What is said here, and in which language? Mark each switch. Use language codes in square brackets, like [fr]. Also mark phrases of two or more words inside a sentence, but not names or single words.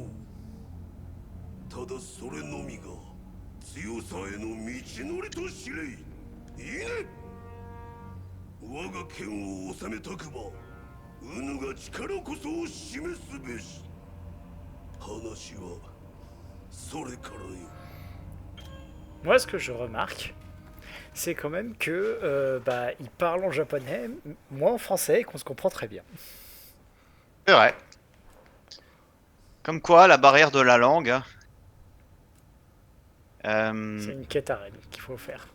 [ja] ただそれのみが強さへの道のりと知れい。いいね。我が剣を治めたくばウヌが力こそを示すべし。話はそれからよ。 [fr] Moi, ce que je remarque, c'est quand même que bah, ils parlent en japonais, moi en français, et qu'on se comprend très bien. C'est vrai. Comme quoi, la barrière de la langue. Hein. C'est une quête à Rennes qu'il faut faire.